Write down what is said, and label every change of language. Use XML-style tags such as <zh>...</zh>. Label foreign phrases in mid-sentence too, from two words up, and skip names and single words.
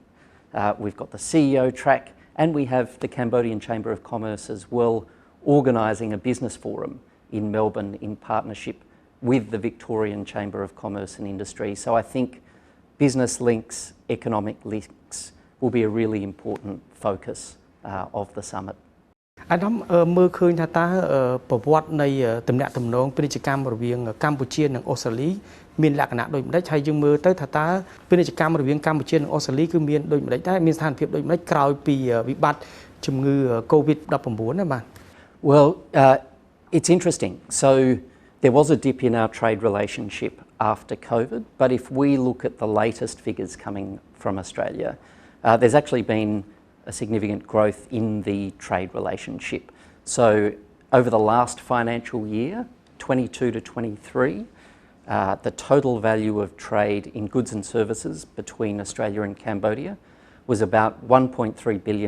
<en>We've got the CEO track and we have the Cambodian Chamber of Commerce as well organising a business forum in Melbourne in partnership with the Victorian Chamber of Commerce and Industry. So I think business links, economic links will be a really important focus of the summit.</en> <km>អាដាមមើលឃើញថាតើប្រវត្តិនៃតំណាក់ទំនងពាណិជ្ជកម្មរវាងកម្ពុជានិងអូស្ត្រាលីមានលក្ខណៈដូចម្ដេចហើយយើងមើលទៅថាតើពាណិជ្ជកម្មរវាងកម្ពុជានិងអូស្ត្រាលីគឺមានដូចម្ដេចដែរមានស្ថានភាពដូចម្ដេចក្រោយពីវិបត្តិជំងឺ COVID-19 ណាបាទ</km> <en>Well, it's interesting. So there was a dip in our trade relationship after COVID, but if we look at the latest figures coming from Australia, there's actually been a significant growth in the trade relationship. So over the last financial year, 22 to 23, the total value of trade in goods and services between Australia and Cambodia was about $1.3 billion.</en>